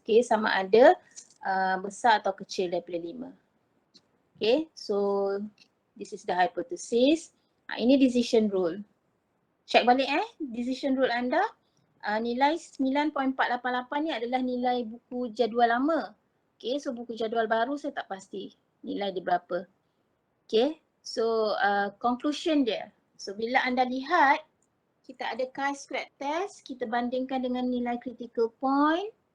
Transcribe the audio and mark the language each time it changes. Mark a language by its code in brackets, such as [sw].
[ms] Okay, sama ada besar atau kecil daripada 5. [en] Okay, so this is the hypothesis. [ms] Ini decision rule. Check balik decision rule anda. Nilai 9.488 ni adalah nilai buku jadual lama. Okay, so buku jadual baru saya tak pasti nilai dia berapa. Okay, so conclusion dia. So bila anda lihat kita ada chi-square test, kita bandingkan dengan nilai critical point.